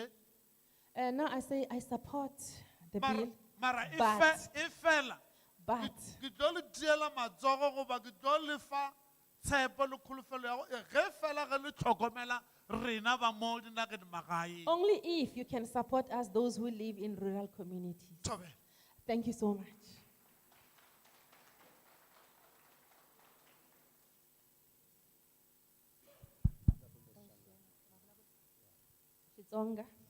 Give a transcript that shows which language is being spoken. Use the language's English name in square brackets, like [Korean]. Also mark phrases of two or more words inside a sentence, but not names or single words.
[English] And now I say I support the bill. [Northern Sotho] Mara [English] but [Northern Sotho] e fela. [English] But [Northern Sotho] ke tlo le diela matsogo goba ke tlo le fa tshepo le kholofelo ya go ge fela ge le tlhokomela rena ba mo dinageng magaeng. [English] only if you can support us, those who live in rural communities. Thank you so much. Xitsonga.